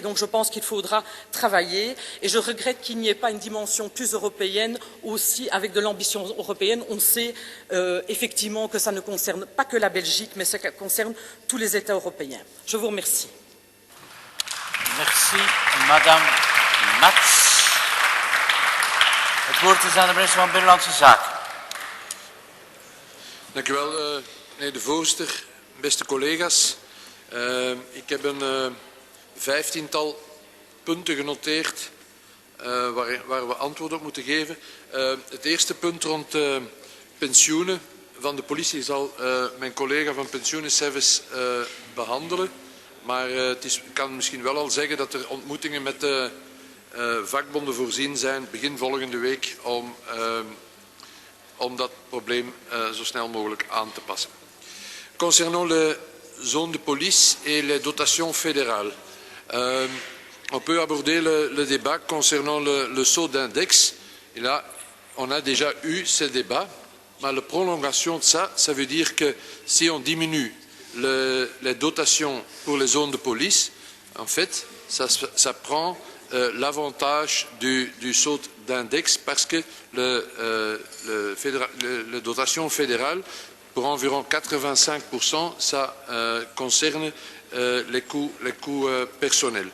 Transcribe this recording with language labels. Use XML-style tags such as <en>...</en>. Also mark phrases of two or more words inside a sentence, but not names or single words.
<fr>Donc, je pense qu'il faudra travailler. Et je regrette qu'il n'y ait pas une dimension plus européenne aussi, avec de l'ambition européenne. On sait effectivement que ça ne concerne pas que la Belgique, mais ça concerne tous les États européens. Je vous remercie. Merci, Madame Mats.</fr> <nl>Het woord is aan de minister van Binnenlandse Zaken. Dank u wel, meneer de voorzitter, beste collega's. Ik heb een 15-tal punten genoteerd waar we antwoord op moeten geven. Het eerste punt rond pensioenen van de politie zal mijn collega van Pensioenenservice behandelen. Maar ik kan misschien wel al zeggen dat er ontmoetingen met de vakbonden voorzien zijn begin volgende week om dat probleem zo snel mogelijk aan te passen.</nl> <fr>Concernant les zones de police et les dotations fédérales, on peut aborder le débat concernant le saut d'index. Et là, on a déjà eu ce débat, mais la prolongation de ça, ça veut dire que si on diminue les dotations pour les zones de police, en fait, ça prend l'avantage du saut d'index parce que la dotation fédérale, pour environ 85%, ça concerne les coûts personnels.</fr>